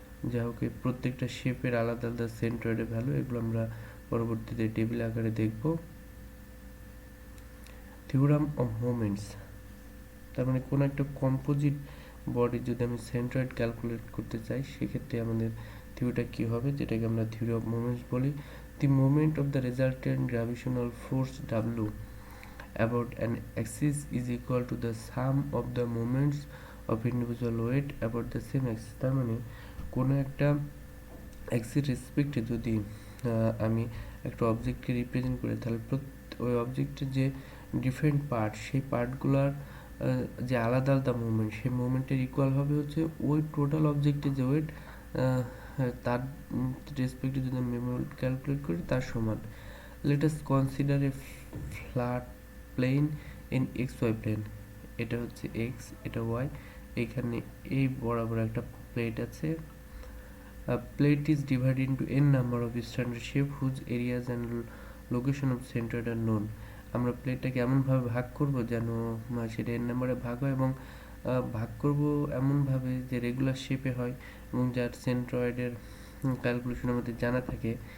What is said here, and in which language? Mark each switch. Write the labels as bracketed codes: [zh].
[bn] যাই হোক, প্রত্যেকটা শেপের আলাদা আলাদা সেন্ট্রয়েডের ভ্যালু, এগুলো আমরা পরবর্তীতে টেবিল আকারে দেখব। থিওরাম অফ মোমেন্টস, তার মানে কোনো একটা কম্পোজিট বডি যদি আমি সেন্ট্রয়েড ক্যালকুলেট করতে চাই সেক্ষেত্রে আমাদের থিওরিটা কী হবে, যেটাকে আমরা থিওরি অফ মোমেন্টস বলি। [en] The moment of the resultant gravitational force W about an axis is equal to the sum of the moments of individual weight about the same axis। [bn] তার মানে কোনো একটা অ্যাক্সিস রেসপেক্টে যদি আমি একটা অবজেক্টকে রিপ্রেজেন্ট করি তাহলে ওই অবজেক্টের যে ডিফারেন্ট পার্ট, সেই পার্টগুলোর যে আলাদা আলাদা মুভমেন্ট, সেই মুভমেন্টের ইকুয়াল হবে হচ্ছে ওই টোটাল অবজেক্টের যে ওয়েট তার রেসপেক্টে যদি আমি মোমেন্ট ক্যালকুলেট করি তার সমান। [en] let us consider a flat plane in X Y plane, [bn] এটা হচ্ছে এক্স, এটা ওয়াই, এখানে এই বরাবর একটা প্লেট আছে। [en] Plate is divided into n number of standard shape whose areas and location of centroid are known। [bn] আমরা প্লেটটাকে এমনভাবে ভাগ করব যেন সেটা n নম্বরে ভাগ হয় এবং ভাগ করব এমনভাবে যে রেগুলার শেপে হয় এবং যার সেন্ট্রয়েডের ক্যালকুলেশন আমাদের জানা থাকে।